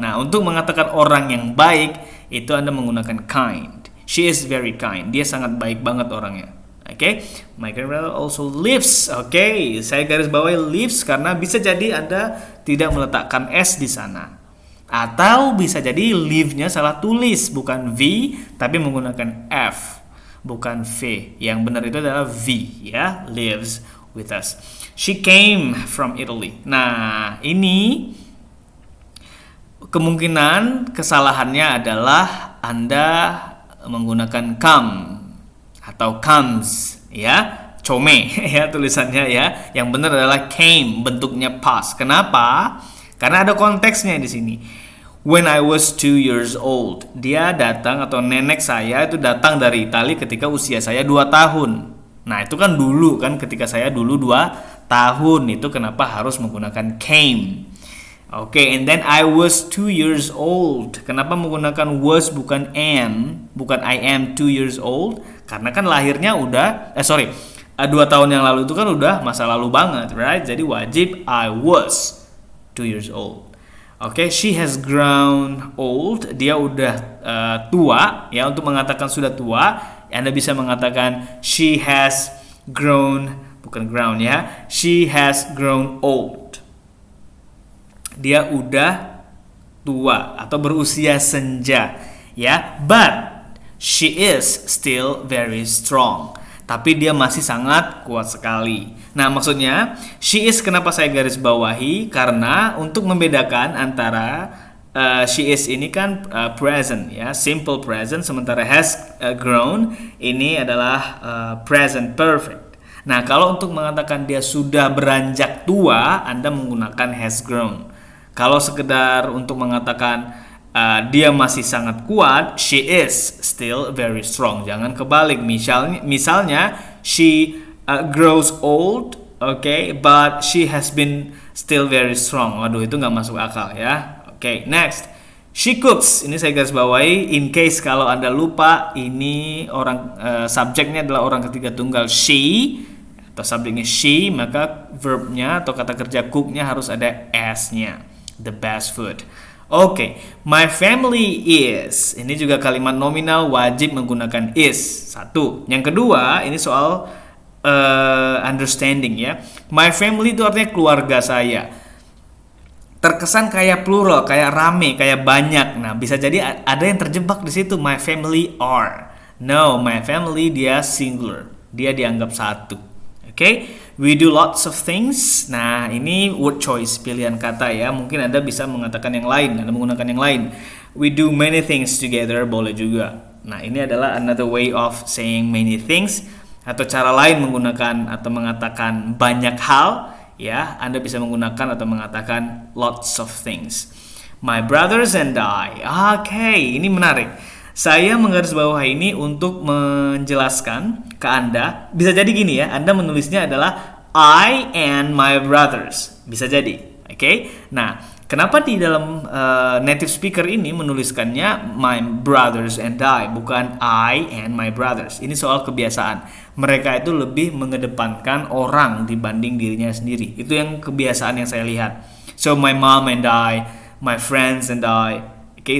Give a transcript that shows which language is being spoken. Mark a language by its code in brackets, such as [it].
[id] Nah, untuk mengatakan orang yang baik itu Anda menggunakan kind. [en] She is very kind. [id] Dia sangat baik banget orangnya. [en] Oke, my grandmother also lives. [id] Oke, saya garis bawahi lives karena bisa jadi Anda tidak meletakkan S di sana. Atau bisa jadi live-nya salah tulis, bukan V tapi menggunakan F, bukan V. Yang benar itu adalah V ya, [en] lives with us. She came from Italy. [id] Nah, ini kemungkinan kesalahannya adalah Anda menggunakan come atau comes ya, come ya tulisannya ya. Yang benar adalah came, bentuknya past. Kenapa? Karena ada konteksnya di sini. [en] When I was 2 years old, [id] dia datang atau nenek saya itu datang dari Italia ketika usia saya 2 tahun. Nah, itu kan dulu kan, ketika saya dulu 2 tahun, itu kenapa harus menggunakan came. [en] Oke, and then I was 2 years old. [id] Kenapa menggunakan was bukan am, bukan [en] I am 2 years old? [id] Karena kan lahirnya udah 2 tahun yang lalu itu kan udah masa lalu banget, right? Jadi wajib [en] I was 2 years old. [id] Oke, [en] she has grown old. [id] Dia udah tua ya. Untuk mengatakan sudah tua, Anda bisa mengatakan [en] she has grown, [id] bukan ground ya. [en] She has grown old. [id] Dia udah tua atau berusia senja ya, [en] but she is still very strong. [id] Tapi dia masih sangat kuat sekali. Nah, maksudnya she is kenapa saya garis bawahi? Karena untuk membedakan antara she is ini kan present ya, simple present, sementara has grown ini adalah present perfect. Nah, kalau untuk mengatakan dia sudah beranjak tua, Anda menggunakan has grown. Kalau sekedar untuk mengatakan dia masih sangat kuat, [en] she is still very strong. [id] Jangan kebalik. Misalnya [en] she grows old, okay, but she has been still very strong. [id] Waduh, itu nggak masuk akal ya. [en] Okay, next. She cooks. [id] Ini saya garis bawahi in case kalau Anda lupa, ini orang subjeknya adalah orang ketiga tunggal she atau subjeknya she, maka verbnya atau kata kerja cooknya harus ada s-nya. [en] The best food. [id] Oke, [en] my family is. [id] Ini juga kalimat nominal wajib menggunakan is. Satu. Yang kedua, ini soal understanding ya. My family itu artinya keluarga saya. Terkesan kayak plural, kayak rame, kayak banyak. Nah, bisa jadi ada yang terjebak di situ. [en] My family are. No, my family dia singular. [id] Dia dianggap satu. [en] Oke, we do lots of things. [id] Nah, ini word choice, pilihan kata ya. Mungkin Anda bisa mengatakan yang lain, Anda menggunakan yang lain. [en] We do many things together, [id] boleh juga. Nah, ini adalah [en] another way of saying many things, [id] atau cara lain menggunakan atau mengatakan banyak hal ya. Anda bisa menggunakan atau mengatakan lots of things. [en] My brothers and I. [id] Oke, ini menarik. Saya menggarisbawahi ini untuk menjelaskan ke Anda. Bisa jadi gini ya, Anda menulisnya adalah [en] I and my brothers. [id] Bisa jadi, oke? Nah, kenapa di dalam native speaker ini menuliskannya [en] my brothers and I, [id] bukan [en] I and my brothers? [id] Ini soal kebiasaan. Mereka itu lebih mengedepankan orang dibanding dirinya sendiri. Itu yang kebiasaan yang saya lihat. [en] So my mom and I, my friends and I, [id] okay?